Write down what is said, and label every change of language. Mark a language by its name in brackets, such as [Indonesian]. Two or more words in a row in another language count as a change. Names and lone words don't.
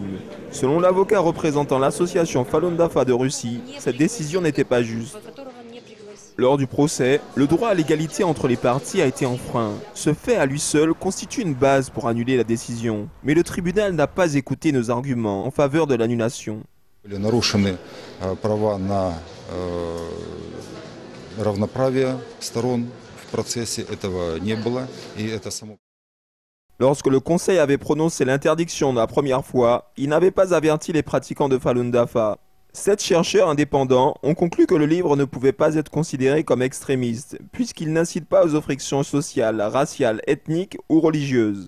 [French] Selon l'avocat représentant l'association Falun Dafa de Russie, cette décision n'était pas juste. Lors du procès, le droit à l'égalité entre les parties a été enfreint. Ce fait à lui seul constitue une base pour annuler la décision. Mais le tribunal n'a pas écouté nos arguments en faveur de l'annulation. [Russian] Нарушены права на равноправие сторон в процессе, этого не было, и это само. [French] Lorsque le Conseil avait prononcé l'interdiction la première fois, il n'avait pas averti les pratiquants de Falun Dafa. 7 chercheurs indépendants ont conclu que le livre ne pouvait pas être considéré comme extrémiste, puisqu'il n'incite pas aux frictions sociales, raciales, ethniques ou religieuses.